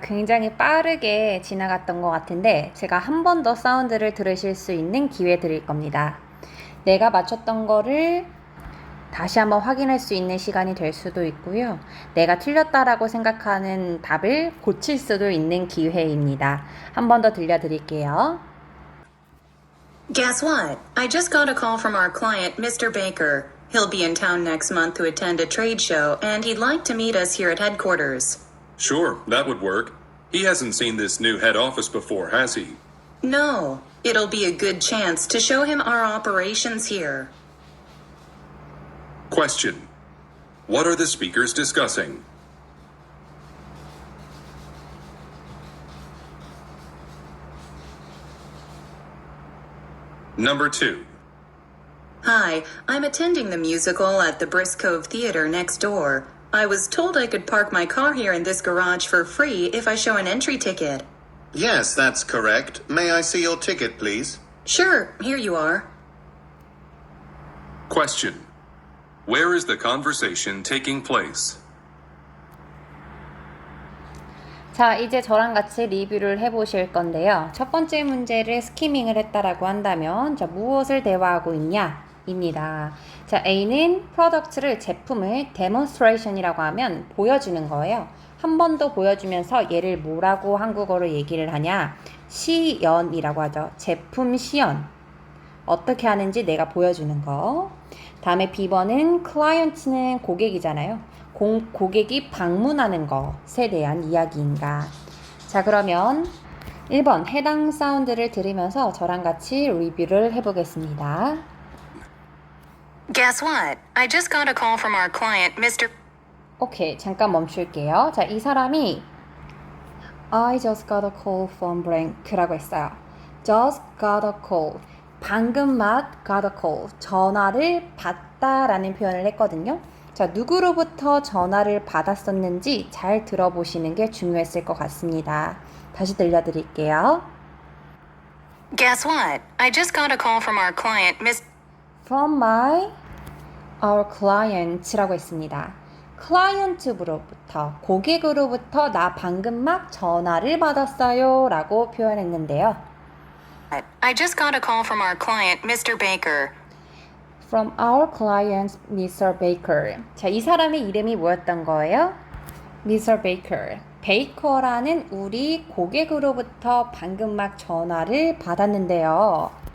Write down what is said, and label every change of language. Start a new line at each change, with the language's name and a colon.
Korean: 굉장히 빠르게 지나갔던 것 같은데 제가 한 번 더 사운드를 들으실 수 있는 기회 드릴 겁니다. 내가 맞췄던 거를 다시 한번 확인할 수 있는 시간이 될 수도 있고요. 내가 틀렸다라고 생각하는 답을 고칠 수도 있는 기회입니다. 한 번 더 들려드릴게요.
English: Guess what? I just got a call from our client, Mr. Baker. He'll be in town next month to attend a trade show, and he'd like to meet us here at headquarters. Sure, that would work. He hasn't seen this new head office before, has he? No, it'll be a good chance to show him our operations here. Question. What are the speakers discussing? Number 2. Hi, I'm attending the musical at the Brisk Cove Theater next door. I was told I could park my car here in this garage for free if I show an entry ticket. Yes, that's correct. May I see your ticket, please? Sure, here you are. Question. Where is the conversation taking place?
Korean: 자, 이제 저랑 같이 리뷰를 해보실 건데요. 첫 번째 문제를 스키밍을 했다라고 한다면 무엇을 대화하고 있냐? 입니다. 자, A는 프로덕트를 제품을 데몬스트레이션이라고 하면 보여주는 거예요. 한 번 더 보여주면서 얘를 뭐라고 한국어로 얘기를 하냐? 시연이라고 하죠. 제품 시연. 어떻게 하는지 내가 보여주는 거. 다음에 B번은 클라이언트는 고객이잖아요. 고객이 방문하는 것에 대한 이야기인가. 자, 그러면 1번 해당 사운드를 들으면서 저랑 같이 리뷰를 해보겠습니다.
English: Guess what? I just got a call from our client, Mr.
Korean: 오케이, 잠깐 멈출게요. 자, 이 사람이
English: I just got a call from blank라고
Korean: 했어요.
English: Just got a call.
Korean: 방금 막
English: got a call.
Korean: 전화를 받다라는 표현을 했거든요. 자, 누구로부터 전화를 받았었는지 잘 들어보시는 게 중요했을 것 같습니다. 다시 들려드릴게요.
English: Guess what? I just got a call from our client, Miss. From my our client
Korean: 라고 했습니다. 클라이언트로부터, 고객으로부터 나 방금 막 전화를 받았어요 라고 표현했는데요.
English: I just got a call from our client, Mr. Baker. From our client, Mr. Baker.
Korean: 자, 이 사람의 이름이 뭐였던 거예요?
English: Mr. Baker.
Korean: 베이커라는 우리 고객으로부터 방금 막 전화를 받았는데요.